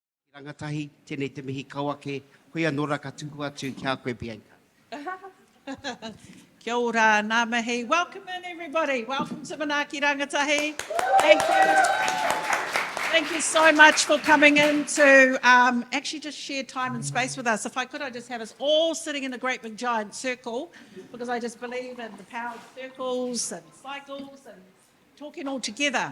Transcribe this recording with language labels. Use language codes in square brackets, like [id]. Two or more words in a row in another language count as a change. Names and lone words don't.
[mi] Rangatahi, tēnei te mihi kauake, koe anora ka tuku atu kia koe Bianca. Kia ora, ngā mihi. [en] Welcome in, everybody. Welcome to Manaaki Rangatahi. Thank you. Thank you so much for coming in to actually just share time and space with us. If I could, I'd just have us all sitting in a great big giant circle, because I just believe in the power of circles and cycles and talking all together.